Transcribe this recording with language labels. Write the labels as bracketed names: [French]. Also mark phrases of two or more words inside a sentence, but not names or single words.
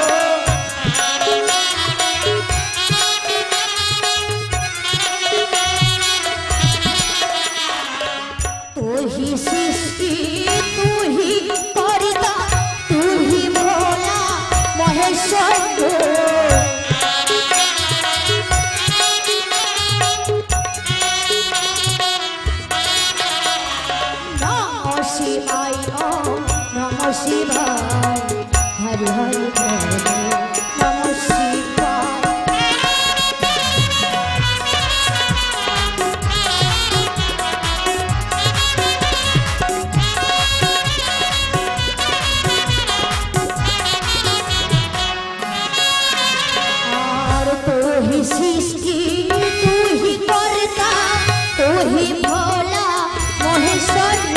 [Bangla] তুহি সৃষ্টি, তুহি কর্তা, তুহি ভোলা মহেশ্বর। [Sanskrit] নমঃ শিবায়, ওম নমঃ শিবায়, [Bangla] হরি হরি ভোলে, [Sanskrit] নমঃ শিবায়। [Bangla] আর তুহি সৃষ্টি, তুহি কর্তা, তুহি ভোলা মহেশ্বর।